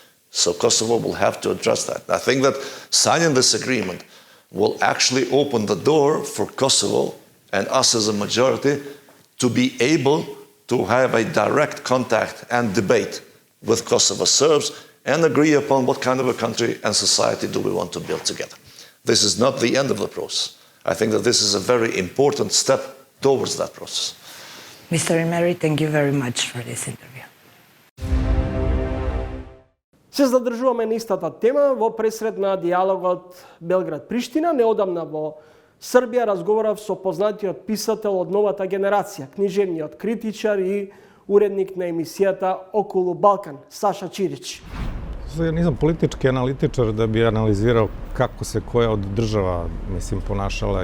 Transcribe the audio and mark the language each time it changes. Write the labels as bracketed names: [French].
[English] So Kosovo will have to address that. I think that signing this agreement will actually open the door for Kosovo and us as a majority to be able to have a direct contact and debate with Kosovo Serbs and agree upon what kind of a country and society do we want to build together. This is not the end of the process. I think that this is a very important step towards that process. Mr. Emery, thank you very much for this interview. [Macedonian] Се задржуваме на истата тема во пресред на диалогот Белград-Приштина. Неодамна во Србија разговарав со познатиот писател од новата генерација, книжевниот критичар и уредник на емисијата Околу Балкан, Саша Чирич. [Serbian] Ja nisam politički analitičar da bi analizirao kako se koja od država, ponašala.